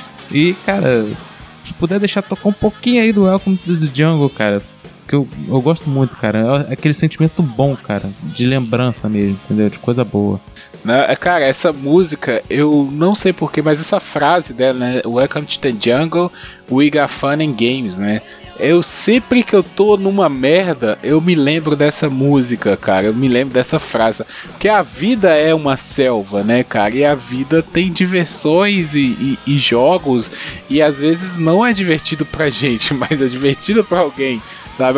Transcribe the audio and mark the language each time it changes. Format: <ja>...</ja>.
<pt>E, cara, se puder deixar tocar um pouquinho aí do Welcome to the Jungle, cara... Que eu gosto muito, cara. É aquele sentimento bom, cara. De lembrança mesmo, entendeu? De coisa boa. Cara, essa música, eu não sei porquê, mas essa frase dela, né?</pt> <en>Welcome to the jungle, we got fun and games,</en> <pt>né? Eu sempre que eu tô numa merda, eu me lembro dessa música, cara. Eu me lembro dessa frase. Porque a vida é uma selva, né, cara? E a vida tem diversões e jogos. E às vezes não é divertido pra gente, mas é divertido pra alguém. Sabe?</pt>